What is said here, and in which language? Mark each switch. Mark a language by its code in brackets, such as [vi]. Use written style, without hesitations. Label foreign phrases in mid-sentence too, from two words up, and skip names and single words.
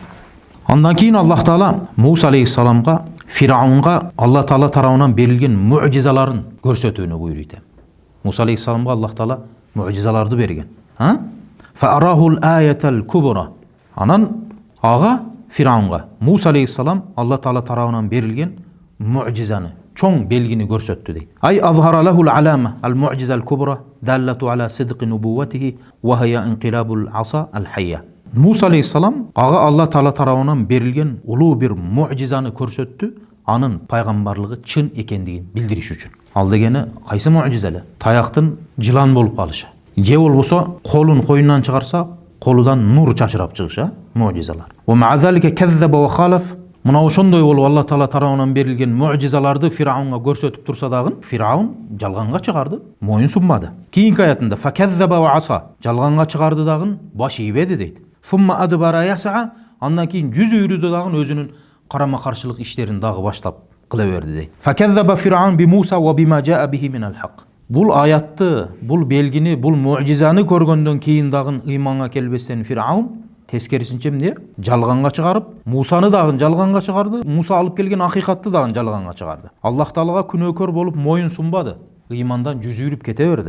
[ky] Андан кийин Аллах Таала Муса алейхиссаламга, Фирауынга Аллах Таала тарабынан берилген муъжизаларын көрсөтүүнү буйруйт. Муса алейхиссаламга Аллах Таала муъжизаларды берген. [ar] فأراه الآية الكبرى. [ky] Анан ага Фирауынга Муса алейхиссалам Аллах Таала тарабынан берилген муъжизаны, чоң белгини көрсөттү дейт. [ar] أي أظهر له العلامة المعجزة الكبرى الدالة على صدق نبوته وهي انقلاب العصا الحية. [ky] Муса алейхиссалам ага Аллах Таала тарабынан берилген улуу бир муъжизаны көрсөттү, анын пайгамбарлыгы чын экендигин билдириш үчүн. Ал дегени кайсы муъжиза эле? Таяктын жылан болуп калышы. Же болбосо колун койунан чыгарса, колудан нур чачырап чыгышы, муъжизалар. [ar] ومع ذلك كذب وخالف. [ky] Мына ошондой болуп Аллах Таала тарабынан берилген муъжизаларды Фирауынга көрсөтүп турса дагы, Фирауын жалганга чыгарды, моюн сунбады. Кийинки аятында [ar] فكذب وعصى, [ky] жалганга чыгарды дагы, баш ийбеди дейт. [ar] ثم أدبر يسعى, [ky] андан кийин жүз үйрүдү дагы өзүнүн карама каршылык иштерин дагы баштап кыла берди дейт. [ar] فكذب فرعون بموسى وبما جاء به من الحق. [ky] Бул аятты, бул белгини, бул муъжизаны көргөндөн кийин дагы ыйманга келбестен Фирауын тескерисинче эмне? Жалганга чыгарып, Мусаны дагы жалганга чыгарды, Муса алып келген акыйкатты дагы жалганга чыгарды. Аллах Таалага күнөөкөр болуп моюн сунбады, ыймандан жүз үйрүп кете берди.